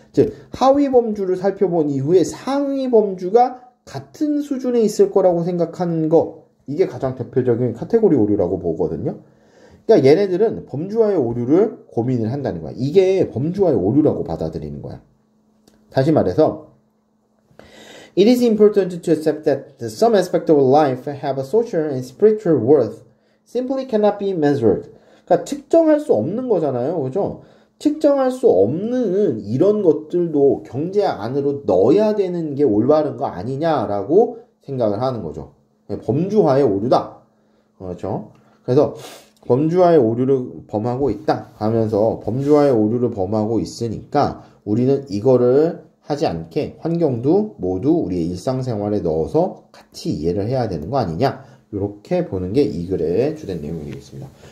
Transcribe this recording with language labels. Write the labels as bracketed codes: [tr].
[ko] 즉, 하위 범주를 살펴본 이후에 상위 범주가 같은 수준에 있을 거라고 생각하는 거. 이게 가장 대표적인 카테고리 오류라고 보거든요. 그러니까 얘네들은 범주와의 오류를 고민을 한다는 거야. 이게 범주와의 오류라고 받아들이는 거야. 다시 말해서 [en] It is important to accept that some aspects of life have a social and spiritual worth simply cannot be measured. [ko] 그러니까 측정할 수 없는 거잖아요. 그죠? 측정할 수 없는 이런 것들도 경제 안으로 넣어야 되는 게 올바른 거 아니냐라고 생각을 하는 거죠. 범주화의 오류다. 그렇죠? 그래서 범주화의 오류를 범하고 있다 하면서 범주화의 오류를 범하고 있으니까 우리는 이거를 하지 않게 환경도 모두 우리의 일상생활에 넣어서 같이 이해를 해야 되는 거 아니냐, 이렇게 보는 게 이 글의 주된 내용이 되겠습니다.